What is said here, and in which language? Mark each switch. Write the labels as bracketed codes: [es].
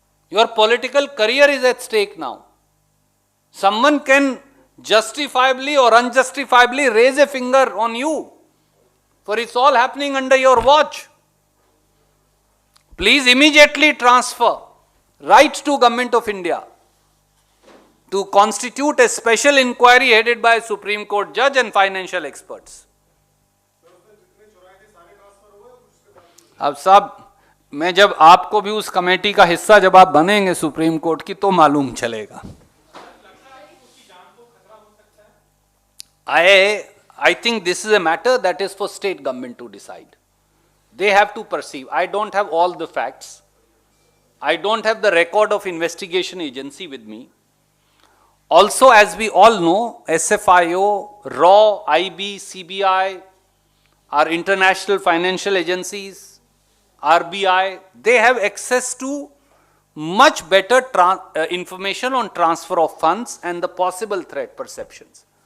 [en] Your political career is at stake now. Someone can justifiably or unjustifiably raise a finger on you, for it's all happening under your watch. Please immediately transfer, write to Government of India to constitute a special inquiry headed by a Supreme Court judge and financial experts. [hi] अब साहब, मैं जब आपको भी उस committee का हिस्सा जब आप बनेंगे सुप्रीम कोर्ट की तो मालूम चलेगा. [en] I think this is a matter that is for state government to decide. They have to perceive. I don't have all the facts. I don't have the record of investigation agency with me. Also, as we all know, SFIO, RAW, IB, CBI, our international financial agencies, RBI, they have access to much better information on transfer of funds and the possible threat perceptions.